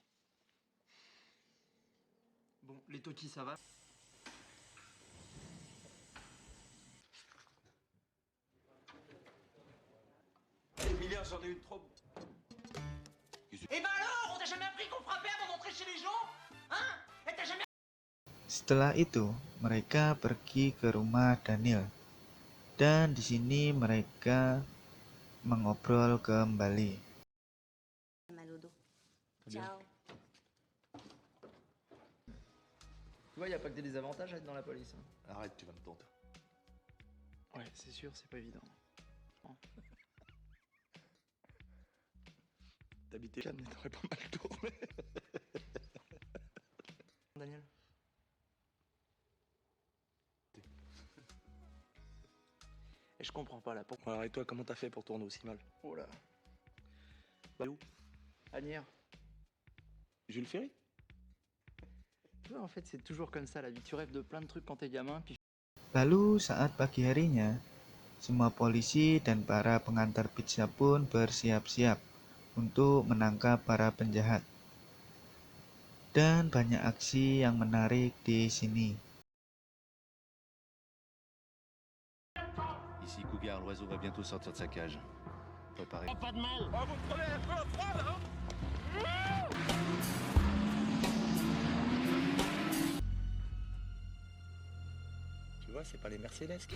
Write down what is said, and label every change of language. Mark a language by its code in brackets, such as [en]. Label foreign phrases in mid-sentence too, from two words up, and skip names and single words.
[fr] Bon, les totis ça va? Emilia, j'en ai eu trop. Eh ben alors, on t'a jamais appris qu'on frappait avant d'entrer chez les gens? Hein? Et t'as jamais... [id] Setelah itu, mereka pergi ke rumah Daniel. Dan di sini mereka mengobrol kembali. [fr] Mal au dos. Ciao. Tu vois, y a pas que des désavantages à être dans la police. Hein. Arrête, tu vas me tenter. Ouais, c'est sûr, c'est pas évident. T'habitais Cannes, t'aurais pas mal tourné. Daniel. Et je comprends pas là, pourquoi... Alors et toi, comment t'as fait pour tourner aussi mal? Oh là. Bah où? Agnières. Jules Ferry? Tu vois, en fait, c'est toujours comme ça la vie. Tu rêves de plein de trucs quand t'es gamin, puis... [id] Lalu saat pagi harinya, semua polisi dan para pengantar pizza pun bersiap-siap untuk menangkap para penjahat. Dan banyak aksi yang menarik di sini. [fr] Ici Cougar, l'oiseau va bientôt sortir de sa cage. Préparez. Pas de mal. Oh, vous prenez un peu à froid, là, hein? Tu vois, c'est pas les Mercedes.